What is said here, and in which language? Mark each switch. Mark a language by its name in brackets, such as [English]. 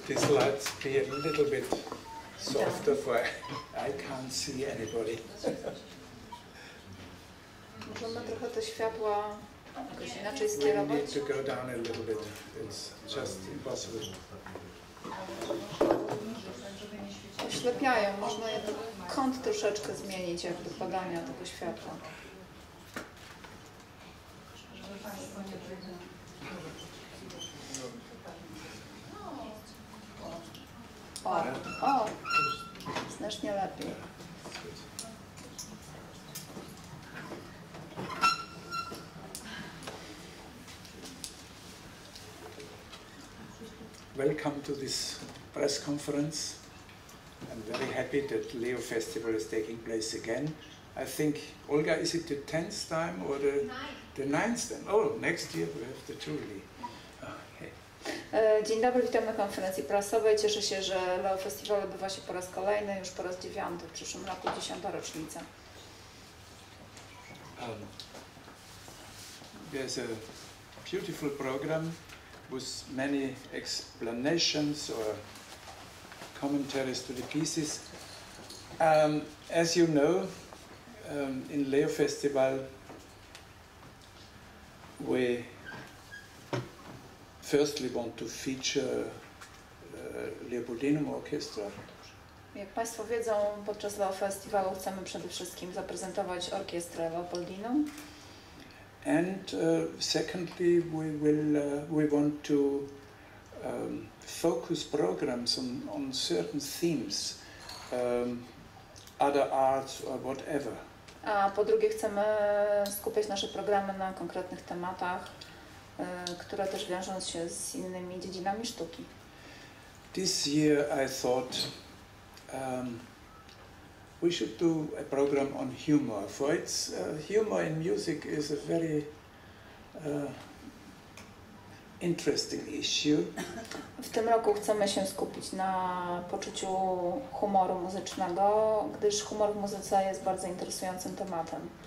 [English] lights be a little bit softer for I can't see anybody. [Polish] Możemy trochę te światła jakoś inaczej [English] We [Polish] skierować? [English] need to go down a little bit. It's just impossible. [Polish] Oślepiają, można je kąt troszeczkę zmienić jakby padania tego światła. O, znacznie lepiej. [English] Welcome to this press conference. I'm very happy that Leo Festival is taking place again. I think, Olga, is it the 10th time or the 9th time? Oh, next year we have the Jubilee. Okay. [Polish] Dzień dobry, witam na konferencji prasowej. Cieszę się, że Leo Festiwal odbywa się po raz kolejny, już po raz 9. W przyszłym roku 10. rocznica. [English] There's a beautiful program with many explanations or commentaries to the pieces. As you know, in Leo Festival we firstly want to feature Leopoldinum Orchestra. [Polish] Jak Państwo wiedzą, podczas Leo Festiwalu chcemy przede wszystkim zaprezentować orkiestrę Leopoldinum. [English] And secondly, we want to focus programs on certain themes, other arts or whatever. [Polish] A po drugie chcemy skupiać nasze programy na konkretnych tematach, które też wiążą się z innymi dziedzinami sztuki. [English] This year I thought we should do a program on humor. For it's humor in music is a very interesting issue. [Polish] W tym roku chcemy się skupić na poczuciu humoru muzycznego, gdyż humor w muzyce jest bardzo interesującym tematem.